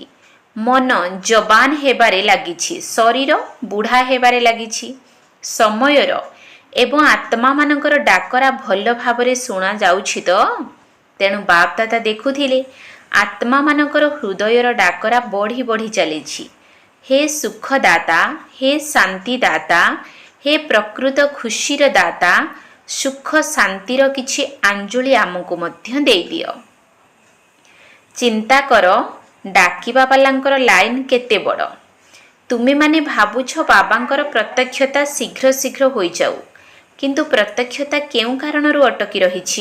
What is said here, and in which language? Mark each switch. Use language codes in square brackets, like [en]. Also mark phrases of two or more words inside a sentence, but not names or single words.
[or] ମନ ଜବାନ ହେବାରେ ଲାଗିଛି, ଶରୀର ବୁଢ଼ା ହେବାରେ ଲାଗିଛି। ସମୟର ଏବଂ ଆତ୍ମା ମାନଙ୍କର ଡାକରା ଭଲ ଭାବରେ ଶୁଣା ଯାଉଛି ତ। ତେଣୁ ବାପ ଦାଦା ଦେଖୁଥିଲେ ଆତ୍ମା ମାନଙ୍କର ହୃଦୟର ଡାକରା ବଢ଼ି ବଢ଼ି ଚାଲିଛି। ହେ ସୁଖ ଦାତା, ହେ ଶାନ୍ତି ଦାତା, ହେ ପ୍ରକୃତ ଖୁସିର ଦାତା, ସୁଖ ଶାନ୍ତିର କିଛି ଅଞ୍ଜୁଳି ଆମକୁ ମଧ୍ୟ ଦେଇ ଦିଅ। ଚିନ୍ତା କର ଡାକିବା ବାଲାଙ୍କର ଲାଇନ କେତେ ବଡ଼। ତୁମେ ମାନେ ଭାବୁଛ ବାବାଙ୍କର ପ୍ରତ୍ୟକ୍ଷତା ଶୀଘ୍ର ଶୀଘ୍ର ହୋଇ ଯାଉ, କିନ୍ତୁ ପ୍ରତ୍ୟକ୍ଷତା କେଉଁ କାରଣରୁ ଅଟକି ରହିଛି।